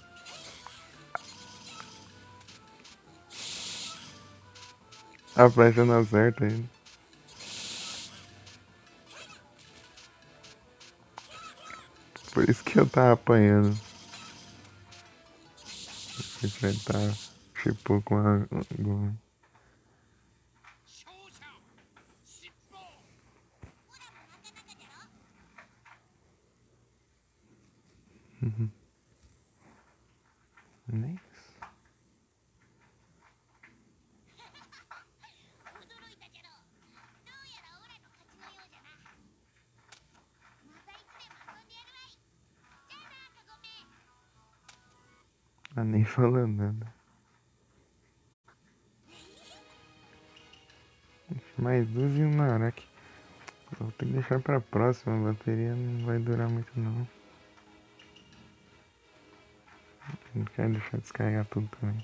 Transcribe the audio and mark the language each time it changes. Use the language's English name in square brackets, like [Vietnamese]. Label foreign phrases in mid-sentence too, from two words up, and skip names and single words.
[Portuguese] A flecha não acerta ainda. Por isso que eu tava apanhando. Porque ele tá, tipo, com a goma. [Japanese] 勝者尻尾 [English] Nice. [Japanese] 驚いたけどどうやらオラの勝ちのようじゃな。またいつでも遊んでやるわい。じゃあなカゴメ。 [Portuguese] Ah, nem falando nada. Mais duas e um Naraki. Vou ter que deixar pra próxima. A bateria não vai durar muito, não. Não quero deixar descarregar tudo também.